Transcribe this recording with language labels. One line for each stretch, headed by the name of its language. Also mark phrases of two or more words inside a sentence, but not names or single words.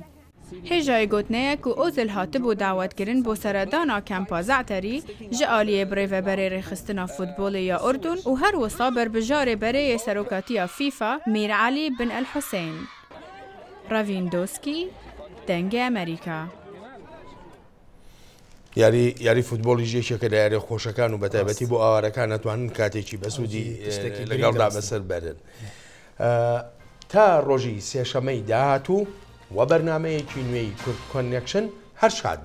Kurdish: Hêjayê gotneye ku Ozil hatibû dawetkirin bo seredana kampa Zaterî ji aliyê birêveberê rêxistina futbolê ya Urdun û her wisa berbijarê bereyê serokatiya FIFA Mir Ali bin El-Hussein. Lewandowski, dengê Amerîka.
Central Kurdish: یاری فوتبۆلی ژێشێکە لە یاری خۆشەکان و بەتایبەتی بۆ ئاوارەکان ناتوانن کاتێکی بەسوودی لەگەڵدا بەسەر بەرن. تا ڕۆژی سێشەمەی داهاتوو و بەرنامەیەکی نوێی کورد کۆنێکشن هەر شاد بن.